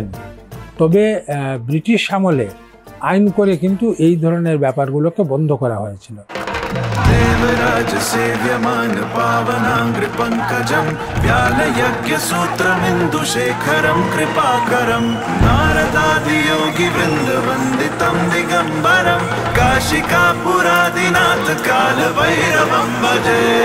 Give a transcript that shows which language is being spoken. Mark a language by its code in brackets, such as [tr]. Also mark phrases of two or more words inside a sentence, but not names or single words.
[bn] তবে ব্রিটিশ আমলে আইন করে কিন্তু এই ধরনের ব্যাপারগুলোকে বন্ধ করা হয়েছিল। [sa] देवराज सेव्यमान पावनांग्रि पंकजं व्यालयज्ञ सूत्रमिन्दुशेखरं कृपाकरं नारदादि योगी वृंद वंदितं दिगंबरं काशिकापुरादिनाथ काल भैरवं भजे।